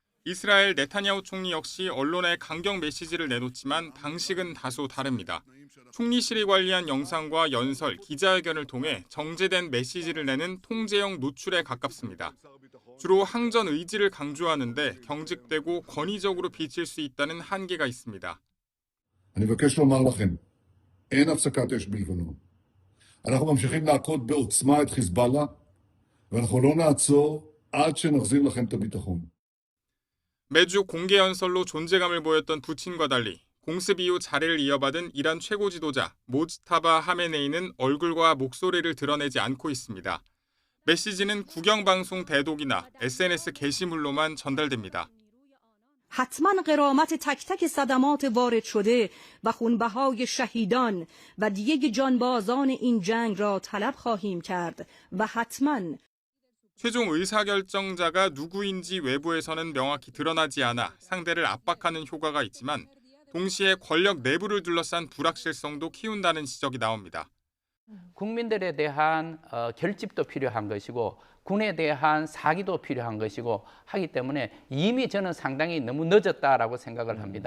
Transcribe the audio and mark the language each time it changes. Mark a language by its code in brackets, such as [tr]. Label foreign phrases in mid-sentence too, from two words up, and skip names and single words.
[ko] 이스라엘 네타냐후 총리 역시 언론에 강경 메시지를 내놓지만 방식은 다소 다릅니다. 총리실이 관리한 영상과 연설, 기자회견을 통해 정제된 메시지를 내는 통제형 노출에 가깝습니다. 주로 항전 의지를 강조하는데 경직되고 권위적으로 비칠 수 있다는 한계가 있습니다. [he] אני מבקש לומר לכם, אין הפסקת אש בלבנון. אנחנו ממשיכים להכות בעוצמה את חיזבאללה, ואנחנו לא נעצור עד שנחזיר לכם את הביטחון. [ko] 매주 공개 연설로 존재감을 보였던 푸틴과 달리 공습 이후 자리를 이어받은 이란 최고 지도자 모즈타바 하메네이는 얼굴과 목소리를 드러내지 않고 있습니다. 메시지는 국영방송 대독이나 SNS 게시물로만 전달됩니다. [fa] حتما غرامت تک تک صدمات وارد شده و خونبهای شهیدان و دیگ جانبازان این جنگ را طلب خواهیم کرد و حتما [ko] 최종 의사결정자가 누구인지 외부에서는 명확히 드러나지 않아 상대를 압박하는 효과가 있지만 동시에 권력 내부를 둘러싼 불확실성도 키운다는 지적이 나옵니다. 국민들에 대한 결집도 필요한 것이고 군에 대한 사기도 필요한 것이고 하기 때문에 이미 저는 상당히 너무 늦었다라고 생각을 합니다.